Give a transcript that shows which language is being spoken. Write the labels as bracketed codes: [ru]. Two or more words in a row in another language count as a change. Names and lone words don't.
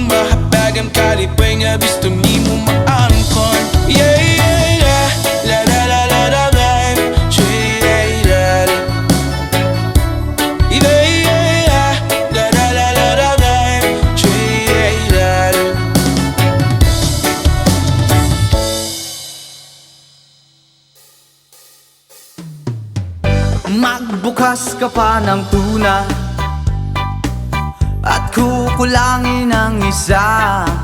[ceb] Mahatag ang kalipay nga gusto mo maamkon. Yeah, yeah, yeah, la la la la la la, yeah, yeah, yeah, la la la la la la, yeah. [tl] Magbukas ka pa ng tuna at kukulangin ang isa.